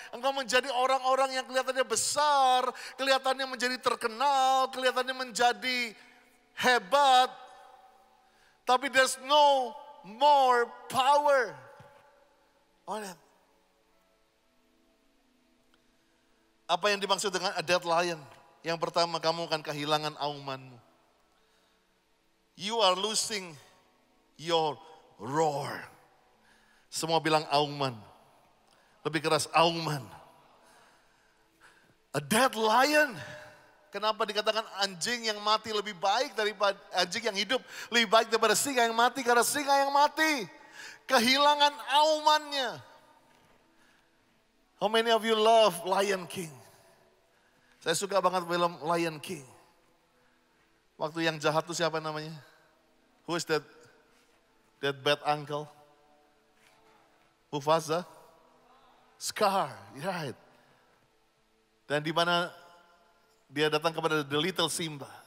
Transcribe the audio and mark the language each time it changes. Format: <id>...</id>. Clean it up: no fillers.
<id>Engkau menjadi orang-orang yang kelihatannya besar, kelihatannya menjadi terkenal, kelihatannya menjadi hebat, tapi there's no more power on it. Apa yang dimaksud dengan</id> <en>a dead lion?</en> <id>Yang pertama, kamu akan kehilangan aumanmu.</id> <en>You are losing your roar.</en> <id>Semua bilang auman. Lebih keras auman.</id> <en>A dead lion.</en> <id>Kenapa dikatakan anjing yang mati lebih baik daripada anjing yang hidup lebih baik daripada singa yang mati? Karena singa yang mati kehilangan aumannya.</id> <en>How many of you love Lion King?</en> <id>Saya suka banget film Lion King. Waktu yang jahat itu siapa namanya?</id> <en>Who is that bad uncle? Mufasa?</en> <id>Scar, right. Dan di mana dia datang kepada</id> <en>the little Simba.</en>